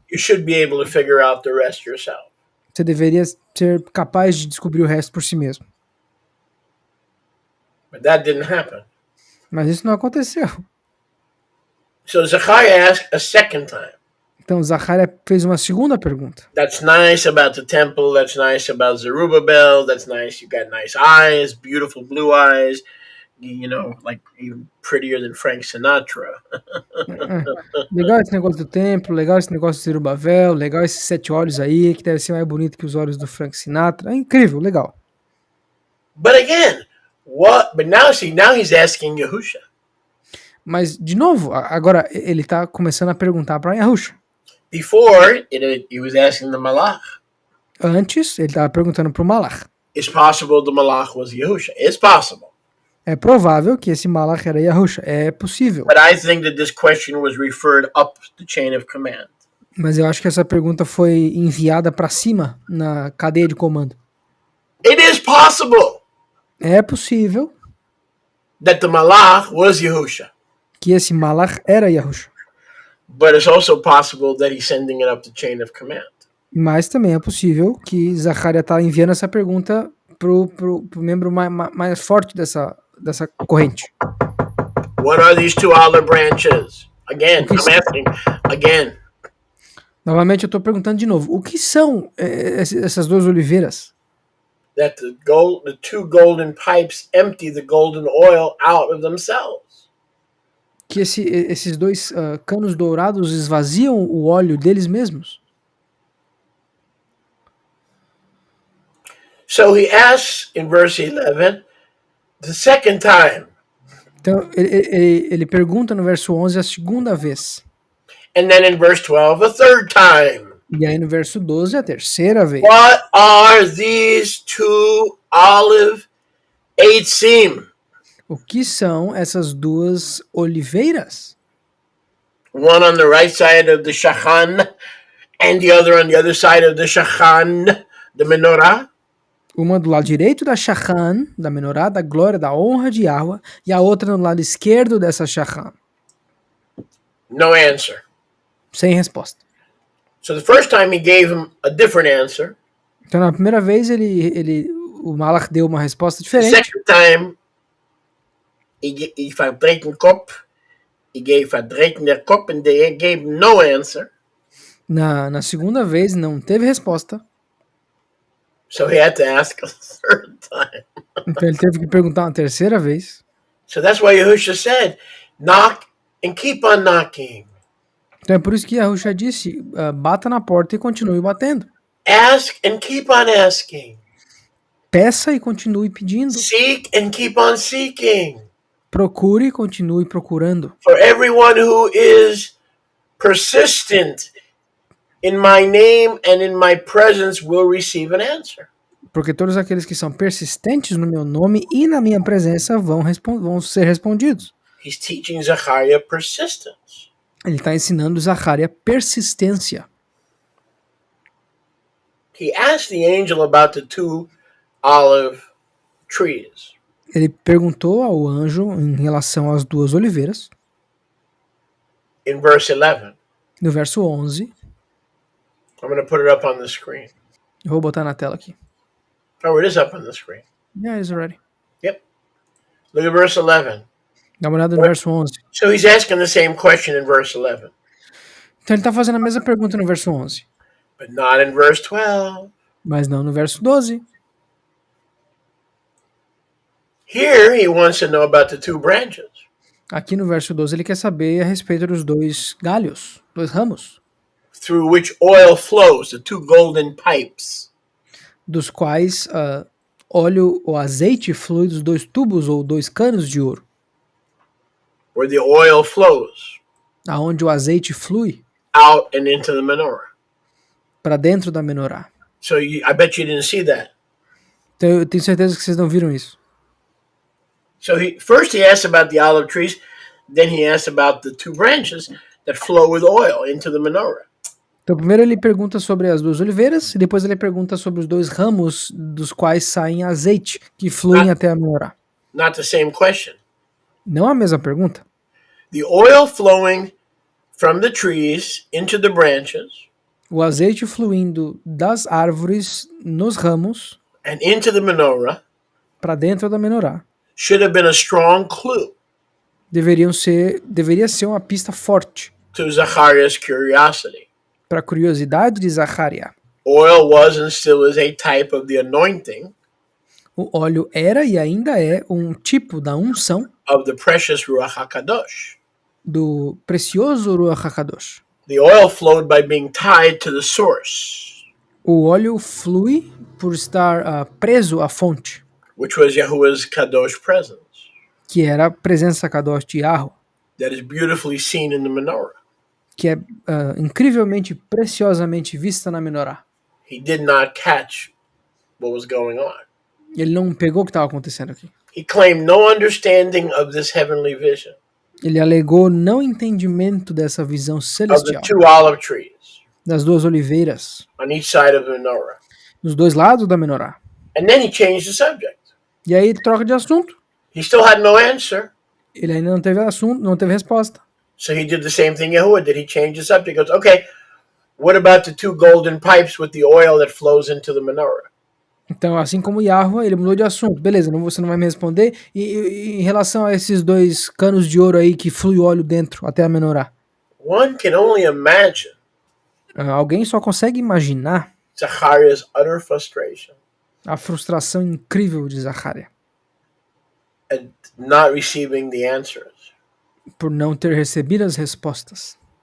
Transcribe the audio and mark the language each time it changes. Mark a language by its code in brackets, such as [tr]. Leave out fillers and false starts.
[en] you should be able to figure out the rest yourself. [pt] você deveria ser capaz de descobrir o resto por si mesmo. [en] But that didn't happen. [pt] Mas isso não aconteceu. [en] So Zechariah asked a second time. [pt] Então, Zacharia fez uma segunda pergunta. [en] That's nice about the temple. That's nice about Zerubbabel. That's nice. You got nice eyes, beautiful blue eyes. You know, like even prettier than Frank Sinatra. [pt] Legal esse negócio do templo, legal esse negócio do Zerubabel, legal esses 7 olhos aí, que deve ser mais bonito que os olhos do Frank Sinatra. É incrível, legal. [en] But again, what? But now, see, now he's asking Yahusha. [pt] Mas, de novo, agora ele está começando a perguntar para Yahusha. [en] Before, he was asking the Malach. [pt] Antes, ele estava perguntando para o Malach. [en] It's possible the Malach was Yahusha. It's possible. [pt] É provável que esse Malach era Yahusha. É possível. [en] But I think that this question was referred up the chain of command. [pt] Mas eu acho que essa pergunta foi enviada para cima na cadeia de comando. [en] It is possible [pt] É possível [en] that the Malach was Yahusha. [pt] que esse Malach era Yahusha. [en] But it's also possible that he's sending it up the chain of command. [pt] Mas também é possível que Zacharia está enviando essa pergunta pro membro mais forte dessa corrente. [en] What are these 2 olive branches? Again, I'm asking again. [pt] Novamente eu estou perguntando de novo. O que são essas 2 oliveiras? [en] That the 2 golden pipes empty the golden oil out of themselves. [pt] Que esses 2 canos dourados esvaziam o óleo deles mesmos? [en] So he asks in verse 11 the second time. [pt] Então ele pergunta no verso 11 a segunda vez. [en] And then in verse 12 a third time. [pt] E aí no verso 12 a terceira vez. [en] What are these 2 olive eitzim? [pt] O que são essas 2 oliveiras? [en] One on the right side of the shachan and the other on the other side of the shachan, the menorah. [pt] Uma do lado direito da shachan, da menorá, da glória, da honra de Yahweh, e a outra no lado esquerdo dessa shachan. [en] No answer. [pt] Sem resposta. [en] So the first time he gave him a different answer. [pt] Então na primeira vez o Malach deu uma resposta [en] The [pt] diferente. [en] second time he [de] verdreht den Kopf. [en] He [de] verdreht den Kopf [en] and they gave no answer. [pt] Na segunda vez não teve resposta. [en] So he had to ask a third time. [pt] Então ele teve que perguntar uma terceira vez. [en] So that's why Yahusha said, knock and keep on knocking. [pt] Então é por isso que Yahusha disse, bata na porta e continue batendo. [en] Ask and keep on asking. [pt] Peça e continue pedindo. [en] Seek and keep on seeking. [pt] Procure e continue procurando. [en] For everyone who is persistent in my name and in my presence will receive an answer. [pt] Porque todos aqueles que são persistentes no meu nome e na minha presença vão ser respondidos. [en] He's teaching Zechariah persistence. [pt] Ele está ensinando Zacharia persistência. [en] He asked the angel about the 2 olive trees. [pt] Ele perguntou ao anjo em relação às 2 oliveiras. [en] In verse 11. [pt] No verso 11. [en] I'm going to put it up on the screen. [pt] Eu vou botar na tela aqui. [en] Oh, it is up on the screen. Yeah, it is already. Yep. Look at verse 11. [pt] Dá uma olhada no verso 11. [en] So he's asking the same question in verse 11. [pt] Então ele está fazendo a mesma pergunta no verso 11. [en] But not in verse 12. [pt] Mas não no verso 12. [en] Here he wants to know about the 2 branches. [pt] Aqui no verso 12 ele quer saber a respeito dos dois galhos, dois ramos, [en] through which oil flows, the two golden pipes. [pt] dos quais óleo ou azeite flui dos dois tubos ou dois canos de ouro, [en] Where the oil flows [pt] aonde o azeite flui [en] out and into the menorah. [pt] para dentro da menorá. [en] So I bet you didn't see that. [pt] Então eu tenho certeza que vocês não viram isso. [en] So first he asked about the olive trees, then he asked about the two branches that flow with oil into the menorah. [pt] Então primeiro ele pergunta sobre as duas oliveiras e depois ele pergunta sobre os dois ramos dos quais saem azeite que fluem até a menorá. [en] Not the same question. [pt] Não a mesma pergunta. [en] The oil flowing from the trees into the branches [pt] O azeite fluindo das árvores nos ramos [en] and into the menorah [pt] para dentro da menorá [en] should have been a strong clue [pt] deveria ser uma pista forte [en] to Zacharias' curiosity. [pt] para a curiosidade de Zacharia. [en] Oil was and still is a type of the anointing [pt] O óleo era e ainda é um tipo da unção [en] of the precious Ruach HaKadosh. [pt] do precioso Ruach HaKadosh. [en] The oil flowed by being tied to the source, [pt] O óleo flui por estar preso à fonte, [en] which was Yahuwah's Kadosh presence, [pt] que era a presença Kadosh de Yahweh, [en] that is beautifully seen in the menorah. [pt] que é incrivelmente, preciosamente vista na menorá. [en] He did not catch what was going on. [pt] Ele não pegou o que estava acontecendo aqui. [en] He claimed no understanding of this heavenly vision [pt] Ele alegou não entendimento dessa visão [en] of the [pt] celestial, [en] two olive trees [pt] das duas oliveiras, [en] on each side of the menorah. [pt] dos dois lados da menorá. [en] And then he changed the subject. [pt] E aí ele troca de assunto. [en] He still had no answer. [pt] Ele ainda não teve assunto, não teve resposta. [en] So he did the same thing Yahuwah did. He changed the subject. He goes, okay, what about the two golden pipes with the oil that flows into the menorah? [pt] Então, assim como Yahweh, ele mudou de assunto. Beleza, você não vai me responder. E em relação a esses dois canos de ouro aí que flui óleo dentro até a menorá. [en] One can only imagine [pt] Alguém só consegue imaginar [en] Zacharias' utter frustration [pt] a frustração incrível de Zacharia [en] at not receiving the answers. [pt] por não ter recebido as respostas.